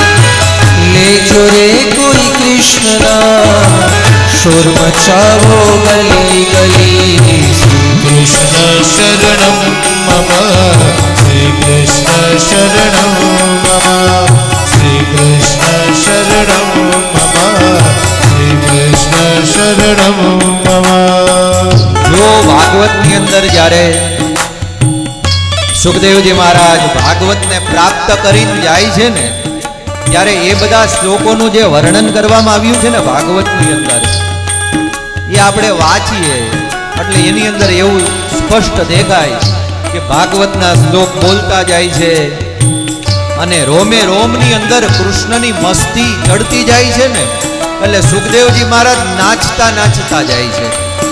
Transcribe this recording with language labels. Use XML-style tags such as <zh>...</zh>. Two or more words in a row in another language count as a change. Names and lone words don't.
<hi>ले जो रे कोई कृष्ण नाम शोर मचाओ गली गली.</hi> <sa>श्री कृष्ण शरणम मम, श्री कृष्ण शरणम मम, श्री कृष्ण शरणम मम, श्री कृष्ण शरणम मम.</sa> <gu>જો ભાગવતની અંદર જ્યારે સુખદેવજી મહારાજ ભાગવતને પ્રાપ્ત કરીને જાય છે ને ત્યારે એ બધા શ્લોકોનું જે વર્ણન કરવામાં આવ્યું છે ને ભાગવતની અંદર, એ આપણે વાંચીએ એટલે એની અંદર એવું સ્પષ્ટ દેખાય કે ભાગવતના શ્લોક બોલતા જાય છે અને રોમે રોમની અંદર કૃષ્ણની મસ્તી ચડતી જાય છે ને એટલે સુખદેવજી મહારાજ નાચતા નાચતા જાય છે.</gu>